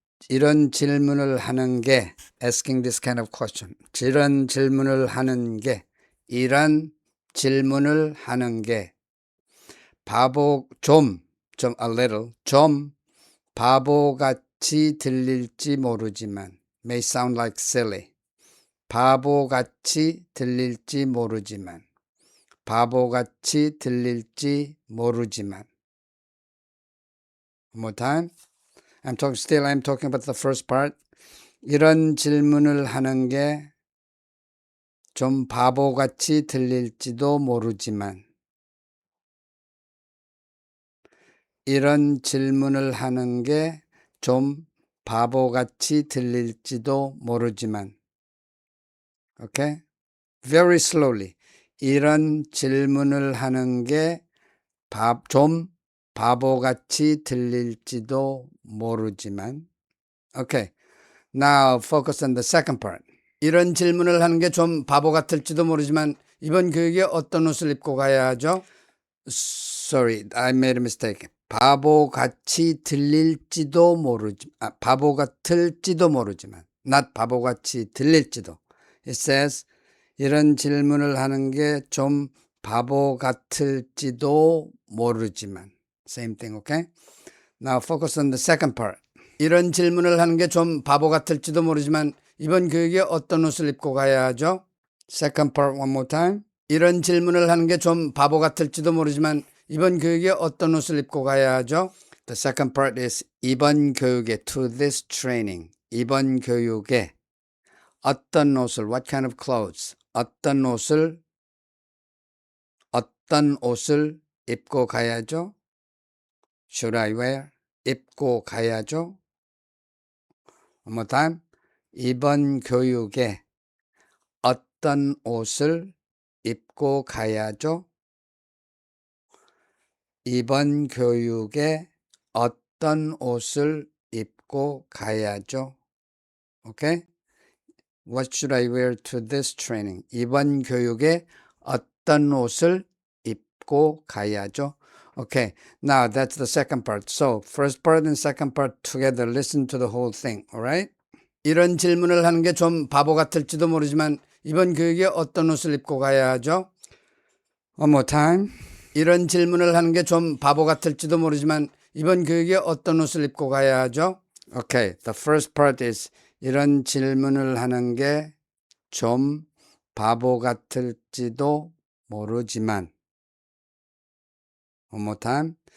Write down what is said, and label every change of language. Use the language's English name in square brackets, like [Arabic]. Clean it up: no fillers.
[Korean] 이런 질문을 하는 게 [English] asking this kind of question [Korean] 이런 질문을 하는 게 이런 질문을 하는 게 [English] a little [Korean] 좀 바보같이 들릴지 모르지만 [English] may sound like silly [Korean] 바보같이 들릴지 모르지만 바보같이 들릴지 모르지만 [English] One more time. I'm talking about the first part. [Korean] 이런 질문을 하는 게 좀 바보같이 들릴지도 모르지만 이런 질문을 하는 게 좀 바보같이 들릴지도 모르지만 [English] Okay? Very slowly. [Korean] 이런 질문을 하는 게 좀 바보같이 들릴지도 모르지만 [English] Okay. Now focus on the second part. [Korean] 이런 질문을 하는 게 좀 바보 같을지도 모르지만 이번 교육에 어떤 옷을 입고 가야 하죠? [English] Sorry, I made a mistake. [Korean] 바보같이 들릴지도 바보 같을지도 모르지만 not 바보같이 들릴지도. [English] It says [Korean] 이런 질문을 하는 게 좀 바보 같을지도 모르지만 [English] Same thing, okay? Now focus on the second part. [Korean] 이런 질문을 하는 게 좀 바보 같을지도 모르지만 이번 교육에 어떤 옷을 입고 가야 하죠? [English] Second part one more time. [Korean] 이런 질문을 하는 게 좀 바보 같을지도 모르지만 이번 교육에 어떤 옷을 입고 가야 하죠? [English] The second part is [Korean] 이번 교육에 [English] to this training. [Korean] 이번 교육에 어떤 옷을 [English] what kind of clothes [Korean] 어떤 옷을 입고 가야죠? [English] Should I wear? [Korean] 입고 가야죠? [English] One more time. [Korean] 이번 교육에 어떤 옷을 입고 가야죠? 이번 교육에 어떤 옷을 입고 가야죠? [English] Okay? What should I wear to this training? [Korean] 이번 교육에 어떤 옷을 입고 가야죠? [English] Okay, now that's the second part. So, first part and second part together. Listen to the whole thing, alright? [Korean] 이런 질문을 하는 게 좀 바보 같을지도 모르지만 이번 교육에 어떤 옷을 입고 가야 하죠? [English] One more time. [Korean] 이런 질문을 하는 게 좀 바보 같을지도 모르지만 이번 교육에 어떤 옷을 입고 가야 하죠? [English] Okay, the first part is [Korean] 이런 질문을 하는 게 좀 바보 같을지도 모르지만 [English] One more time.